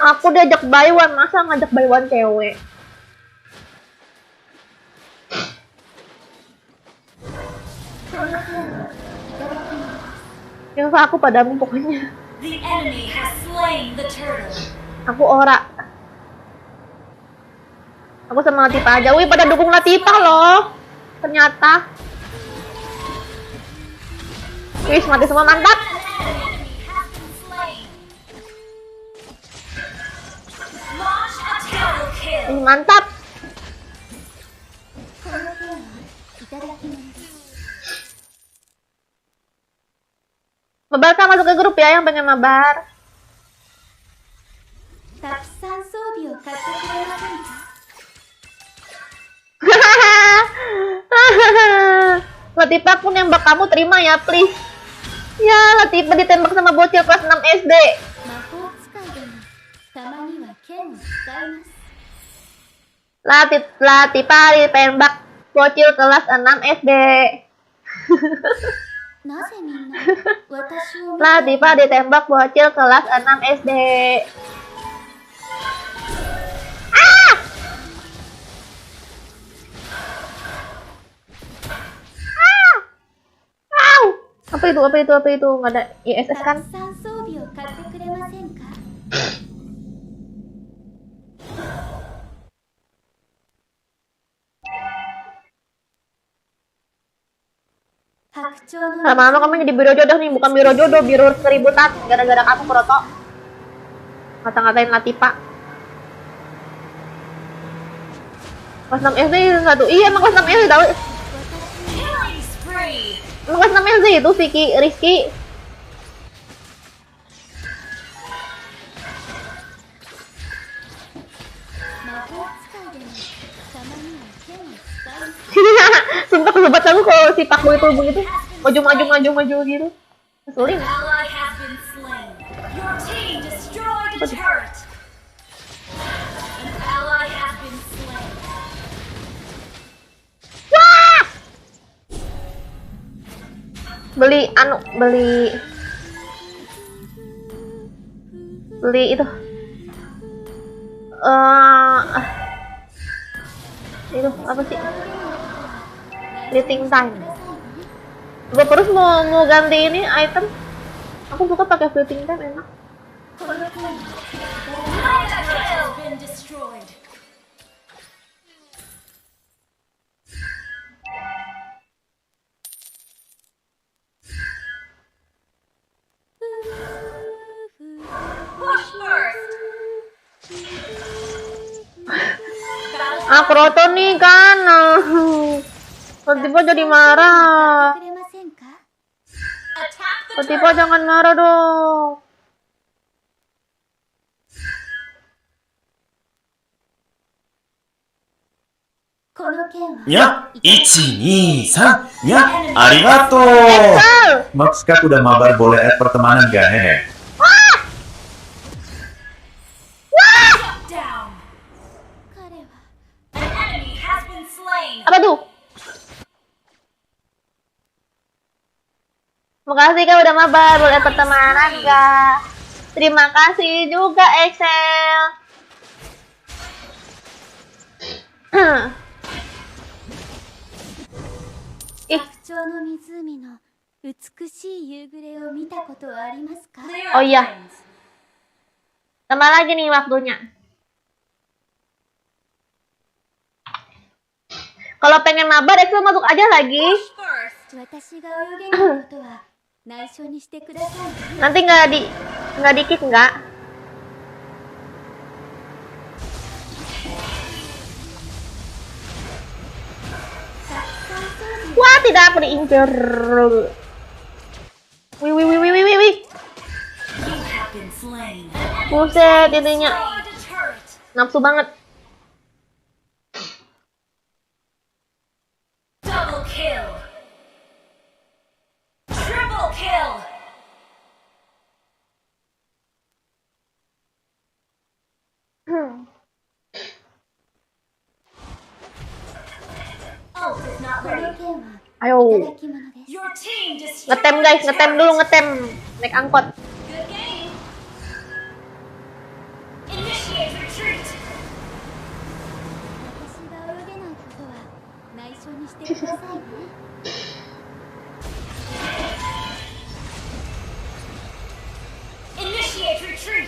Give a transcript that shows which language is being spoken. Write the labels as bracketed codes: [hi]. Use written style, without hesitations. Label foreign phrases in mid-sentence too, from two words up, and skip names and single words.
[id] Aku diajak Baywan, masa ngajak Baywan cewek? Yang aku padamu pokoknya. [en] The enemy has slain the turtle! [id] Aku ora. Aku sama Latifah aja. Wih, pada dukung Latifah loh. Ternyata. Wih, mati semua, mantap. [en] An enemy has been slain! Launch a double kill! [id] Mantap. [ja] この剣はいただき物です [id] Mabar Kak, masuk ke grup ya yang pengen mabar. [ja] たくさん装備を買ってくれませんか [id] Latifah, aku nembak kamu, terima ya please. Ya, Latifah ditembak sama bocil kelas 6 SD. [ja] 魔法使いでもたまには剣を使います [id] Latifah ditembak bocil kelas 6 SD. [ja] なぜみんな私を見ている [id] Latifah ditembak bocil kelas 6 SD. Ah! Ah! Au! Apa itu? Nggak ada ISS [ja] た [id] kan? [ja] くさん装備を買ってくれませんか 白鳥の [id] Lama-lama kamu jadi biro jodoh nih, bukan biro jodoh, biro keributan gara-gara kamu Kroto. Ngata-ngatain Latifah. Kelas 6 SD satu. Iya, emang kelas 6 SD tahu. Makasih namanya sih itu Vicky Rizky. Sumpah kesobat kamu kalau si Pakbo itu begitu maju gitu. Ngeselin. [en] Ally has been slain. Your team destroyed a turret. An ally has been slain. [id] Beli itu itu apa sih, [en] fleeting time. [id] Gue terus mau ganti ini item, aku suka pakai [en] fleeting time, [id] enak. [en] Turret has been destroyed. Push first. [id] Kroto nih kan, tiba jadi marah. [ja] くれませんか [en] Attack the [id] Tiba [en] turret. [id] jangan marah dong. Ya, 1, 2, 3. Ya, arigato. Excel. Max Kak udah mabar, boleh add pertemanan gak? Hehe. [en] Down. [ja] 彼は [en] An enemy has been slain. [id] Apa tuh? Makasih kak udah mabar, boleh pertemanan kak. Terima kasih juga Excel. Ih, [ja] 白鳥の湖の美しい夕暮れを見たことはありますか [en] Clear [id] Oh, iya. [en] lanes. [id] tambah lagi nih waktunya. Kalau pengen mabar Excel masuk aja lagi. [en] Push first. [ja] 私が泳げないことは内緒にしてくださいね [id] Nanti nggak di kick nggak? Wah, tidak, aku diincer. Wih. [en] You have been slain. [id] Buset, ininya [en] Destroyed a turret. [id] nafsu banget. [en] Double kill. Triple kill. Ult is not [ja] この [en] ready. [ja] 剣はいた [id] Ayo, [ja] だき物です [en] Your team destroyed [id] ngetem guys, [en] a [id] ngetem [en] turret. [id] dulu, ngetem. Naik angkot. [en] Good game. Initiate retreat. [ja] 私が泳げないことは内緒にしてくださいね [en] Initiate retreat.